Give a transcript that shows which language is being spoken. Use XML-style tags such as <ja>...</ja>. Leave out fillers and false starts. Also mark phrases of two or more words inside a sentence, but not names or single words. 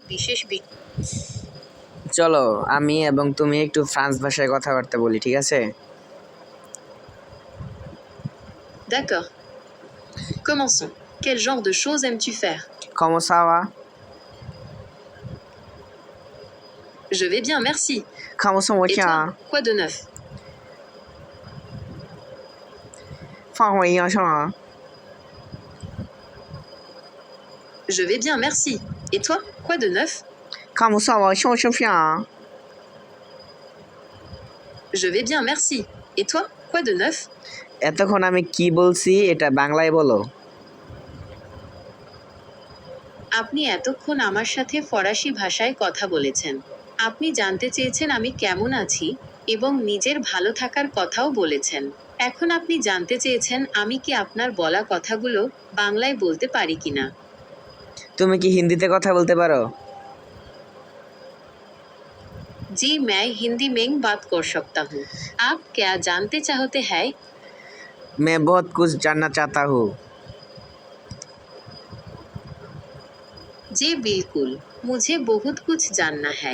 <bn>বিশেষ চলো আমি এবং তুমি একটু ফ্রান্স ভাষায় কথাবার্তা বলি, ঠিক আছে?</bn> <fr>D'accord. Commençons. Quel genre de choses aimes-tu faire? Comment ça va? Je vais bien, merci. Comment ça va? Et toi, quoi de neuf? 放我一样是吗？ Je vais bien, merci. Et toi, quoi de neuf? Comment ça va? 像是片 Je vais bien, merci. Et toi, quoi de neuf?</fr> <bn>এতক্ষণ আমি কি বলছি এটা বাংলায় বলো। আপনি এতক্ষণ আমার সাথে ফরাসি ভাষায় কথা বলেছেন। আপনি জানতে চেয়েছেন আমি কেমন আছি এবং নিজের ভালো থাকার কথাও বলেছেন। এখন আপনি জানতে চেয়েছেন আমি কি আপনার বলা কথাগুলো বাংলায় বলতে পারি কিনা। তুমি কি হিন্দিতে কথা বলতে পারো?</bn> <hi>जी मैं हिंदी में बात कर सकता हूँ। आप क्या जानते चाहते हैं? मैं बहुत कुछ जानना चाहता हूँ। जी बिल्कुल, मुझे बहुत कुछ जानना है।</hi>